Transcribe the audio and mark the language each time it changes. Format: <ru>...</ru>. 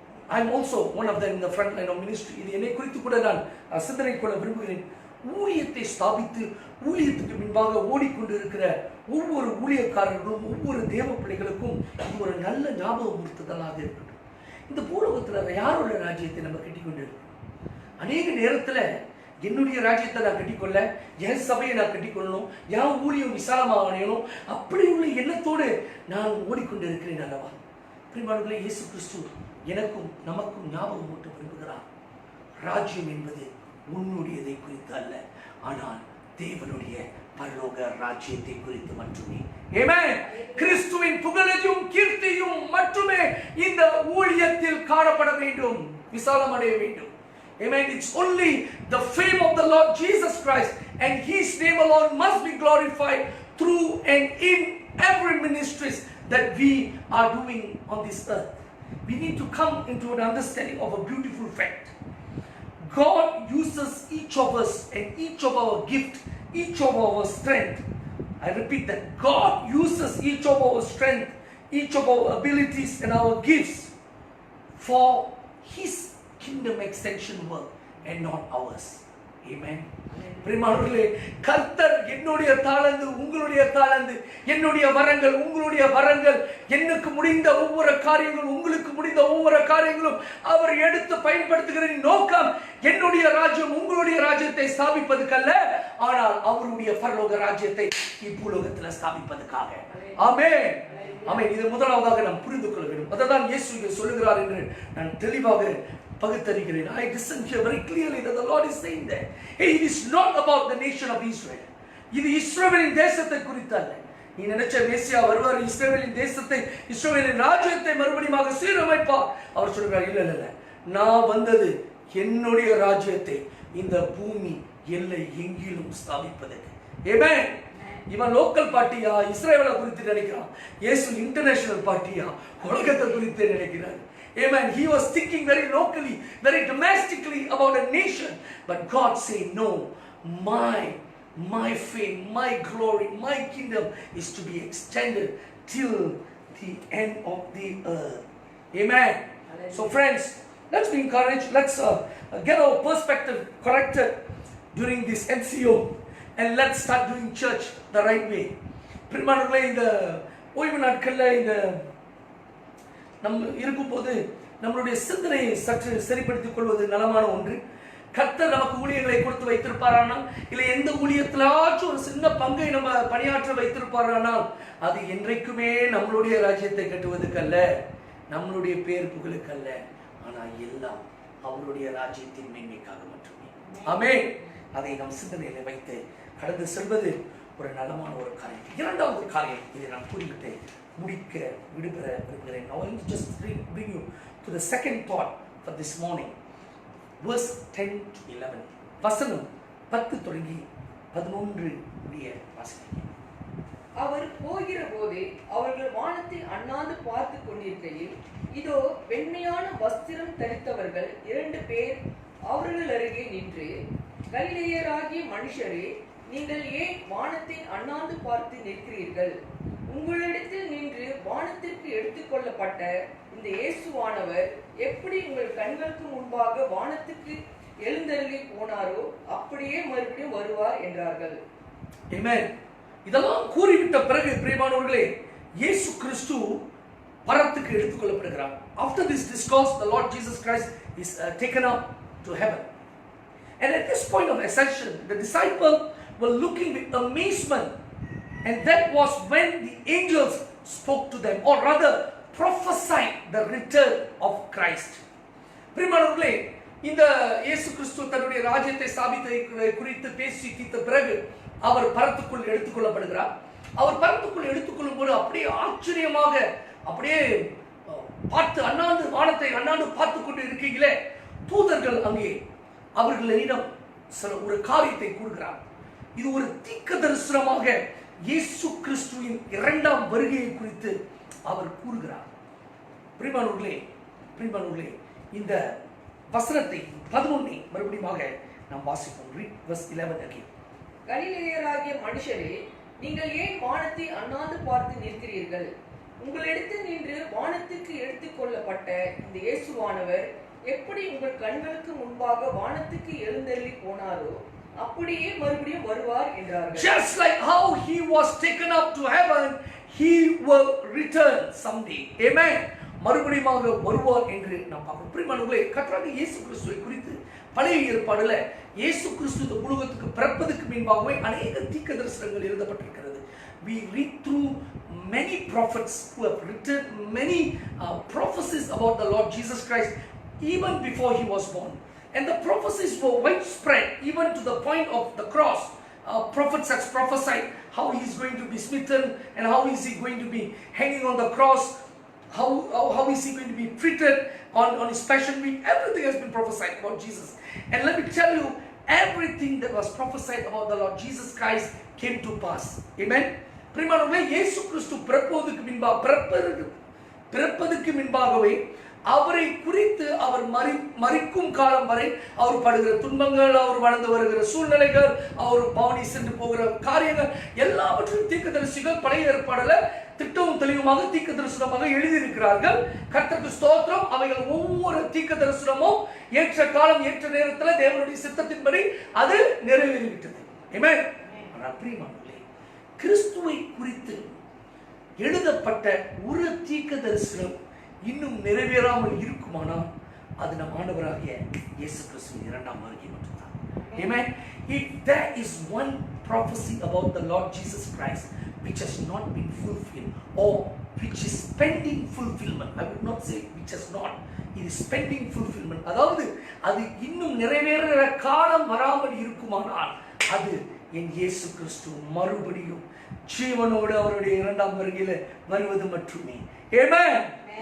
<en>I'm also one of them in the front line of ministry.</en> <ta>இது என்னை குறித்து கூட நான் சிந்தனை கொள்ள விரும்புகிறேன். ஊழியத்தை ஸ்தாபித்து ஊழியத்துக்கு முன்பாக ஓடிக்கொண்டு இருக்கிற ஒவ்வொரு ஊழியக்காரர்களும் ஒவ்வொரு தேவ பிள்ளைகளுக்கும் இது ஒரு நல்ல ஞாபகப்படுத்துதலாக இருக்கட்டும். இந்த பூலோகத்தில் யாரோட ராஜ்யத்தை நம்ம கட்டிக்கொண்டு இருக்கோம்? அநேக நேரத்தில் என்னுடைய ராஜ்யத்தை நான் கட்டிக்கொள்ள, என் சபையை நான் கட்டிக்கொள்ளணும், என் ஊழியம் விசாலமாக அடையணும், அப்படி உள்ள எண்ணத்தோடு நான் ஓடிக்கொண்டு இருக்கிறேன் அல்லவா? பிரியமானவர்களே, இயேசு கிறிஸ்து எனக்கும் நமக்கும் ஞாபகம் ஊட்ட விரும்புகிறார். ராஜ்யம் என்பது உன்னுடையதை குறித்து அல்ல, ஆனால் தேவனுடைய பரலோக ராஜ்யத்தை குறித்து மட்டுமே. ஆமென். கிறிஸ்துவின் புகழையும் கீர்த்தியும் மட்டுமே இந்த ஊழியத்தில் காணப்பட வேண்டும், விசாலமடைய வேண்டும்.</ta> <en>Amen. It's only the fame of the Lord Jesus Christ and His name alone must be glorified through and in every ministries that we are doing on this earth. We need to come into an understanding of a beautiful fact. God uses each of us and each of our gift, each of our strength. I repeat that. God uses each of our strength, each of our abilities and our gifts for His kingdom extension work and not ours. Amen.</en> <ta>பிரியமானவர்களே, கர்த்தர் என்னுடைய தாளந்து உங்களுடைய தாளந்து, என்னுடைய வரங்கள் உங்களுடைய வரங்கள், எனக்கு முடிந்த ஒவ்வொரு காரியங்களும் உங்களுக்கு முடிந்த ஒவ்வொரு காரியங்களும் அவர் எடுத்து பயன்படுத்துகிற நோக்கம் என்னுடைய ராஜ்யம் உங்களுடைய ராஜ்யத்தை ஸ்தாபிப்பதற்கல்ல, ஆனால் அவருடைய பரலோக ராஜ்யத்தை இப்பூலோகத்தில் ஸ்தாபிப்பதற்காக. ஆமென். ஆமென். இது முதலாவதாக நாம் புரிந்து கொள்ள வேண்டும். அததான் இயேசு சொல்லுகிறார் என்று நான் தெளிவாக பகுத்தறிகிறேன்.</ta> <en>I listen here very clearly that the Lord is saying that it is not about the nation of Israel.</en> <ta>இது இஸ்ரவேலின் தேசத்தை குறித்து அல்ல. நீ நினைச்ச மேசியா வருவார், இஸ்ரவேலின் தேசத்தை இஸ்ரவேலின் ராஜ்யத்தை மறுபடியும் சீரமைப்பார். அவர் சொல்றார், இல்ல இல்ல, நான் வந்தது என்னுடைய ராஜ்யத்தை இந்த பூமி எல்லை எங்கிலும் ஸ்தாபிப்பதற்கு. ஆமென். இவன் லோக்கல் பார்ட்டியா இஸ்ரவேலை குறித்து நினைக்கிறான், இயேசு இன்டர்நேஷனல் பார்ட்டியா உலகத்தை குறித்து நினைக்கிறார்.</ta> <en>Amen. He was thinking very locally, very domestically about a nation. But God said, no, my fame, my glory, my kingdom is to be extended till the end of the earth. Amen. Hallelujah. So friends, let's be encouraged. Let's get our perspective corrected during this MCO. And let's start doing church the right way.</en> <ta>பிரியமானவர்களே, இந்த ஓய்வு நாட்களில் இந்த நம்ம இருக்கும்போது நம்மளுடைய சிந்தனையை சற்று சரிப்படுத்திக் கொள்வது நலமான ஒன்று. கர்த்தர் நமக்கு ஊழியங்களை கொடுத்து வைத்திருப்பாரானால், இல்லை எந்த ஊழியத்திலாச்சும் ஒரு சின்ன பங்கை நம்ம பணியாற்ற வைத்திருப்பாரானால், அது என்றைக்குமே நம்மளுடைய ராஜ்யத்தை கட்டுவதற்கல்ல, நம்மளுடைய பேர் புகழுக்கல்ல, ஆனால் எல்லாம் அவருடைய ராஜ்யத்தின் மேன்மைக்காக மட்டுமே. ஆமென். அதை நம் சிந்தனையில வைத்து கடந்து செல்வது ஒரு நலமான ஒரு காரியம். இரண்டாவது காரியம், இதை நான் கூறிவிட்டு முடிக்க விடுபெற விரும்புகிறேன்.</ta> <en>Now I will just bring you to the second thought for this morning. Verse 10 to 11.</en> <ta>வசனம் 10 தொடங்கி 11 முடிய வாசிக்கிறேன். அவர் போகிற போது அவர்கள் வானத்தை அண்ணாந்து பார்த்து கொண்டிருக்கையில், இதோ வெண்மையான வஸ்திரம் தரித்தவர்கள் 2 பேர் அவர்கள் அருகே நின்று, கலிலேயராகிய மனுஷரே, நீங்கள் ஏன் வானத்தை அண்ணாந்து பார்த்து நிற்கிறீர்கள்? உங்களிடத்தில் நின்று வானத்திற்கு எடுத்துக்கொள்ளப்பட்ட இந்த இயேசுவானவர் எப்படி உங்கள் கண்களுக்கு முன்பாக வானத்துக்கு எழுந்தருளி போனாரோ அப்படியே மறுபடியும் வருவார் என்றார்கள். ஆமென். இதெல்லாம் கூறிவிட்ட பிறகு பிரியமானவர்களே, இயேசு கிறிஸ்து பரத்துக்கு எடுத்துக்கொள்ளப்படுகிறார்.</ta> <en>After this discourse, the Lord Jesus Christ is taken up to heaven. And at this point of ascension, the disciples were looking with amazement. And that was when the angels spoke to them, or rather prophesied the return of Christ.</en> <ta>பிரியமானவர்களே, இந்த இயேசு கிறிஸ்து தன்னுடைய ராஜ்யத்தை ஸ்தாபித்ததை குறித்து பேசி தீர்த்த பிறகு அவர் பரத்துக்குள் எடுத்துக்கொள்ளப்படுகிறார். அவர் பரத்துக்குள் எடுத்துக்கொள்ளும் போது அப்படியே ஆச்சரியமாக அப்படியே பார்த்து வானத்தை அண்ணாந்து பார்த்து கொண்டு இருக்கீங்களே, தூதர்கள் அங்கே அவர்களிடம் ஒரு காரியத்தை கூறுகிறார். இது ஒரு தீர்க்க தரிசனமாக இயேசு கிறிஸ்துவின் இரண்டாம் வருகையை குறித்து அவர் கூறுகிறார். பிரியமானவர்களே, இந்த வசனத்தை 11 மறுபடியும் நாம் வாசிப்போம்.</ta> <en>Read verse 11 again.</en> <ta>கலிலேயராகிய மனுஷரே, நீங்கள் ஏன் வானத்தை அண்ணாந்து பார்த்து நிற்கிறீர்கள்? உங்களிடத்தில் நின்று வானத்துக்கு எடுத்துக்கொள்ளப்பட்ட இந்த இயேசுவானவர் எப்படி உங்கள் கண்களுக்கு முன்பாக வானத்துக்கு எழுந்தருளி போனாரோ அப்படியே மறுபடியும் வருவார் என்றார்கள்.</ta> <en>Just like how he was taken up to heaven, he will return someday. Amen.</en> <ta>மறுபடியும் வருவார் என்று நாம் பார்க்கிறோம். பிரியமானவர்களே, கர்த்தராகிய இயேசு கிறிஸ்துவை குறித்து பழைய ஏற்பாடுல இயேசு கிறிஸ்து இந்த உலகத்துக்கு பிறப்பதற்கு முன்பாகவே அநேக தீர்க்க தரிசனங்கள் எழுதப்பட்டிருக்கிறது.</ta> <en>we read through many prophets who have written many prophecies about the Lord Jesus Christ even before he was born. And the prophecies were widespread even to the point of the cross. Prophets have prophesied how he is going to be smitten and how is he going to be hanging on the cross, how is he going to be treated on his passion week. Everything has been prophesied about Jesus. And let me tell you, everything that was prophesied about the Lord Jesus Christ came to pass. Amen.</en> <ta>பிரியமானவர்களே, இயேசு கிறிஸ்து பிறப்பதற்கு முன்பாகவே அவரை குறித்து அவர் மரிக்கும் காலம் வரை அவர் படுகிற துன்பங்கள், அவர் வளர்ந்து வருகிற சூழ்நிலைகள், அவர் பவனி சென்று போகிற காரியங்கள் எல்லாவற்றையும் தீர்க்கதரிசிகள் பழைய ஏற்பாடுல திட்டமும் தெளிவுமாக தீர்க்க தரிசனமாக எழுதியிருக்கிறார்கள். கர்த்தருக்கு ஸ்தோத்திரம். அவைகள் ஒவ்வொரு தீர்க்க தரிசனமும் ஏற்ற காலம் ஏற்ற நேரத்தில் தேவனுடைய சித்தத்தின்படி அது நிறைவேறிவிட்டது. ஆமென். பிரியமானவர்களே, கிறிஸ்துவை குறித்து எழுதப்பட்ட ஒரு தீர்க்க தரிசனம் இன்னும் நிறைவேறாமல் இருக்குமானால் அது நம் ஆண்டவராகிய இயேசு கிறிஸ்துவின் இரண்டாம் வருகை மட்டும்தான்.</ta> <en>Amen. If there is one prophecy about the Lord Jesus Christ which has not been fulfilled or which is pending fulfillment, I would not say which has not, it is pending fulfillment,</en> <ta>அதாவது அது இன்னும் நிறைவேறுகிற காலம் வராமல் இருக்குமானால் அது என் இயேசு கிறிஸ்து மறுபடியும் ஜீவனோடு அவருடைய இரண்டாம் வருகையில வருவது மட்டுமே.</ta> <en>Amen.</en>